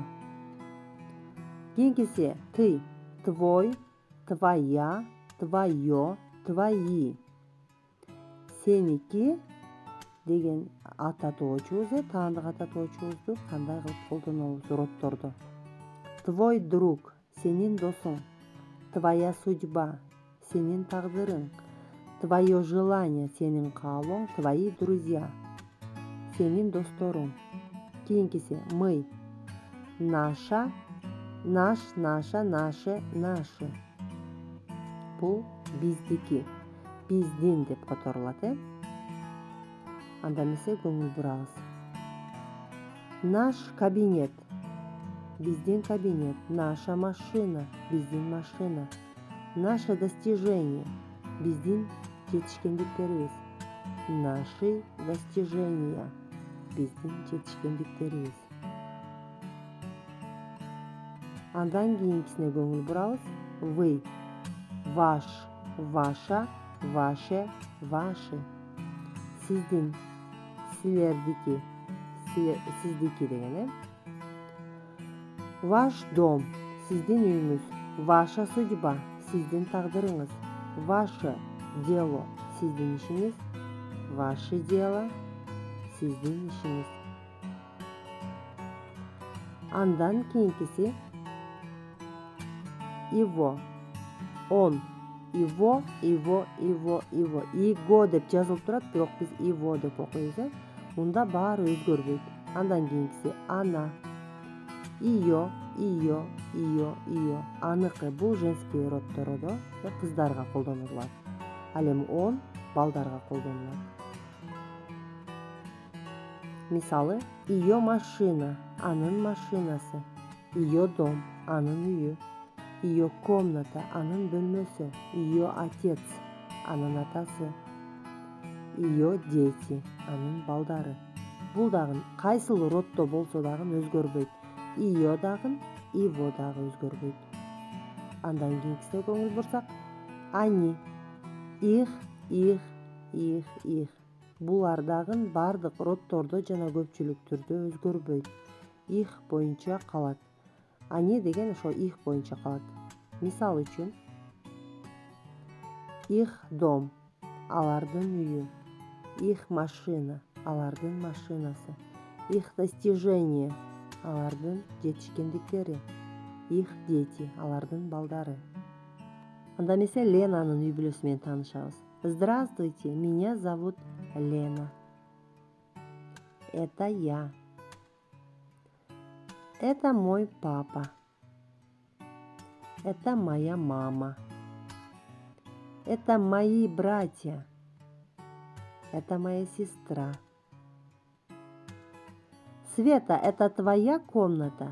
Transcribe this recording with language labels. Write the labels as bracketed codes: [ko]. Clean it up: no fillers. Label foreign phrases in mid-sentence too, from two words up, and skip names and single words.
[ky] Кийинкиси [ru] ты, твой, твоя, твое, твои. [ky] Сеники деген ататуучубуз, таандык ататуучубузду кандай кылып колдонобуз роддордо. [ru] Твой друг, [ky] сенин досуң, [ru] твоя судьба, [ky] сенин тагдырың, [ru] твое желание, [ky] сенин каалооң, [ru] твои друзья, [ky] сенин досторуң. Кийинкиси [ru] мы, наша, наш, наша, наше, наши. [ky] Бул биздики, биздин деп которулат. Анда эмесе көңүл бурабыз. [ru] Наш кабинет, [ky] биздин кабинет, [ru] наша машина, [ky] биздин машина, [ru] наше достижение, [ky] биздин жетишкендиктерибиз, [ru] наши достижения, [ky] биздин жетишкендиктерибиз. Андан кийинкисине көңүл бурабыз. [ru] Вы, ваш, ваша, ваше, ваши. [ky] Сиздин, силердики, сиздики деген. [ru] Ваш дом, [ky] сиздин үйүңүз, [ru] ваша судьба, [ky] сиздин тагдырыңыз, [ru] ваше дело, [ky] сиздин ишиңиз, [ru] ваше дело, [ky] сиздин ишиңиз. Андан кийинкиси [ru] его, он, его, его, его, его. [ky] Его деп жазылып турат, бирок биз его деп окуйбуз. Мында баары өзгөрбөйт. Андан кийинкиси [ru] она, ее, ее, ее, ее. [ky] Аныкы бул женский роддордо кыздарга колдонулат. Ал эми он балдарга колдонулат. Мисалы, [ru] ее машина, [ky] анын машинасы, [ru] ее дом, [ky] анын үйү, [ru] ее комната, [ky] анын бөлмөсү, [ru] ее отец, [ky] анын атасы, [ru] ее дети, [ky] анын балдары. Бул дагы кайсыл роддо болсо дагы өзгөрбөйт. Ее дагы, его дагы өзгөрбөйт. Андан кийинкисине көңүл бурсак, [ru] они, их, их, их, их. [ky] Булар дагы бардык роддордо жана көпчүлүк түрдө өзгөрбөйт. Их боюнча калат. Они деген ошо их боюнча калат. Мисал үчүн [ru] их дом, [ky] алардын үйү, [ru] их машина, [ky] алардын машинасы, [ru] их достижение, [ky] алардын жетишкендиктери, [ru] их дети, [ky] алардын балдары. Анда эмесе Ленанын үй бүлөсү менен таанышабыз. [ru] Здравствуйте, меня зовут Лена. это я. Это мой папа. Это моя мама. Это мои братья. Это моя сестра. Света, это твоя комната?